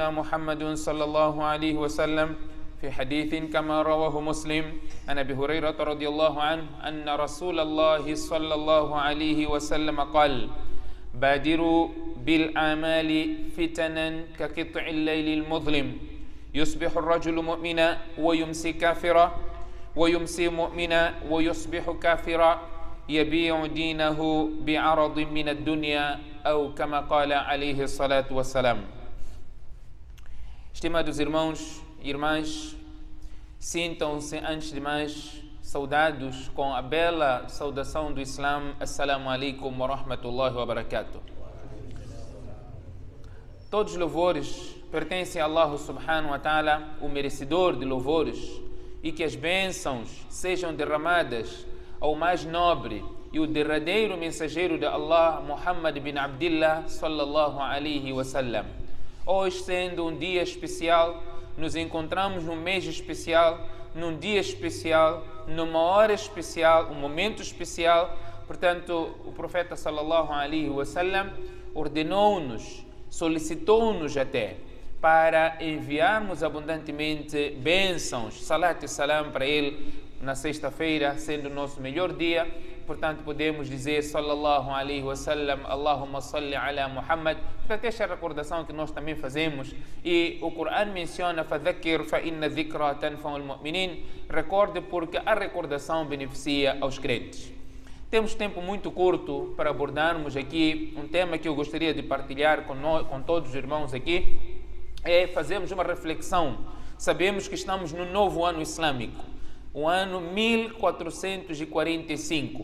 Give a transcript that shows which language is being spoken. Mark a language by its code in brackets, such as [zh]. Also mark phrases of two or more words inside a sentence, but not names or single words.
[ar] محمد صلى الله عليه وسلم في حديث كما رواه مسلم عن أبي هريرة رضي الله عنه أن رسول الله صلى الله عليه وسلم قال بادروا بالأعمال فتنا كقطع الليل المظلم يصبح الرجل مؤمنا ويمسي كافرا ويمسي مؤمنا ويصبح كافرا يبيع دينه بعرض من الدنيا أو كما قال عليه الصلاة والسلام. [pt] Estimados irmãos e irmãs, sintam-se antes de mais saudados com a bela saudação do Islã. [ar] السلام عليكم ورحمة الله وبركاته. [pt] Todos os louvores pertencem a Allah [ar] سبحانه وتعالى, [pt] o merecedor de louvores, e que as bênçãos sejam derramadas ao mais nobre e o derradeiro mensageiro de Allah, Muhammad bin Abdillah [ar] صلى الله عليه وسلم. [pt] Hoje, sendo um dia especial, nos encontramos num mês especial, num dia especial, numa hora especial, um momento especial. Portanto, o profeta [ar] صلى الله عليه وسلم [pt] ordenou-nos, solicitou-nos até para enviarmos abundantemente bênçãos, salat e salam para ele na sexta-feira, sendo o nosso melhor dia. Portanto, podemos dizer [ar] صلى الله عليه وسلم، اللهم صل على محمد. [pt] Portanto, esta é a recordação que nós também fazemos. E o Corão menciona [ar] فذكر فإن الذكرى تنفع المؤمنين. [pt] Recorde, porque a recordação beneficia aos crentes. Temos tempo muito curto para abordarmos aqui um tema que eu gostaria de partilhar com todos os irmãos aqui. Fazemos uma reflexão. Sabemos que estamos no novo ano islâmico, o ano 1445.